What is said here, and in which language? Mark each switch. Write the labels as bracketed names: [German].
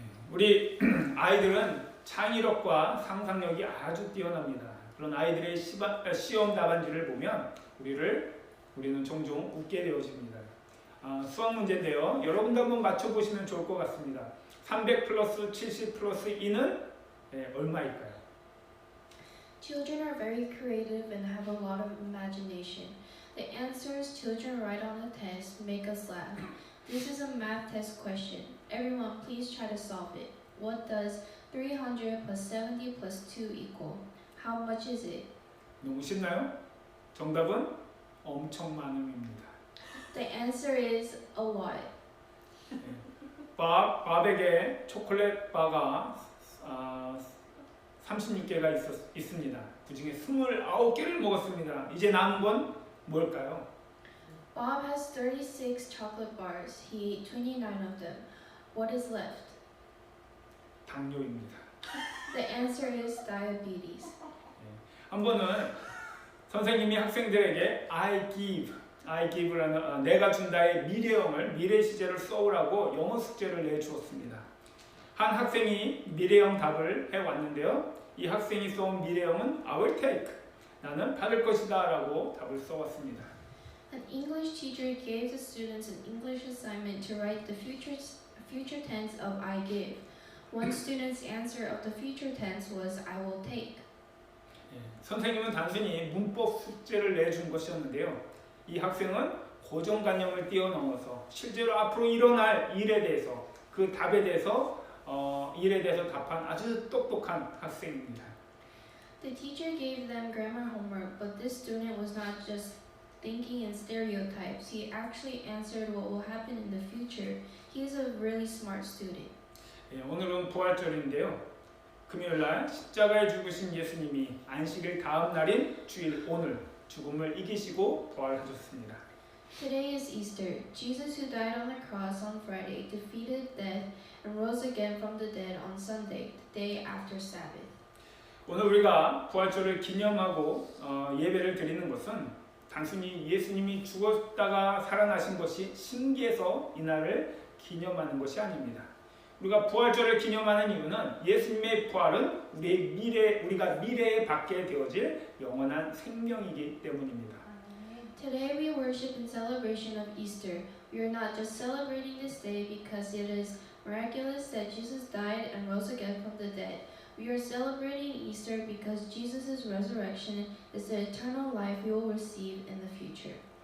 [Korean] 우리 아이들은 창의력과 상상력이 아주 뛰어납니다. 그런 아이들의 시험 답안지를 보면 우리는 종종 웃게 되어집니다. 수학 문제인데요. 여러분도 한번 맞춰보시면 좋을 것 같습니다. 300 플러스 70 플러스 2는 얼마일까요? [English] Children are very creative and have a lot of imagination. The answers children write on a test make us laugh. This is a math test question. Everyone, please try to solve it. What does 300 plus 70 plus 2 equal? How much is it? [Korean] 너무 쉽나요? 정답은 엄청 많음입니다. [English] The answer is a lot. [Korean] 밥에게 초콜릿 바가 36개가 있습니다. 그 중에 29개를 먹었습니다. 이제 남은 건 뭘까요? [English] Bob has 36 chocolate bars. He ate 29 of them. What is left? [Korean] 당뇨입니다. [English] The answer is diabetes. [Korean] 한 번은 선생님이 학생들에게 [English] I give [Korean] 라는 내가 준다의 미래 시제를 써오라고 영어 숙제를 내주었습니다. 한 학생이 미래형 답을 해왔는데요. 이 학생이 써온 미래형은 [English] I will take, [Korean] 나는 받을 것이다 라고 답을 써왔습니다. [English] An English teacher gave the students an English assignment to write the future tense of I give. One student's answer of the future tense was I will take. [Korean] 선생님은 단순히 문법 숙제를 내준 것이었는데요. 이 학생은 고정관념을 뛰어넘어서 실제로 앞으로 일어날 일에 대해서 그 답에 대해서 일에 대해서 답한 아주 똑똑한 학생입니다. [English] The teacher gave them grammar homework, but this student was not just thinking in stereotypes. He actually answered what will happen in the future. He is a really smart student. [Korean] 오늘은 부활절인데요. 금요일날 십자가에 죽으신 예수님이 안식일 다음 날인 주일 오늘 죽음을 이기시고 부활하셨습니다. [English] Today is Easter. Jesus, who died on the cross on Friday, defeated death and rose again from the dead on Sunday, the day after Sabbath. [Korean] 오늘 우리가 부활절을 기념하고 예배를 드리는 것은 단순히 예수님이 죽었다가 살아나신 것이 신기해서 이날을 기념하는 것이 아닙니다. 우리가 부활절을 기념하는 이유는 예수님의 부활은 우리가 미래에 받게 되어질 영원한 생명이기 때문입니다. [English] Today we worship in celebration of Easter. We are not just celebrating this day because it is miraculous that Jesus died and rose again from the dead. We are celebrating Easter because Jesus' resurrection is the eternal life we will receive in the future.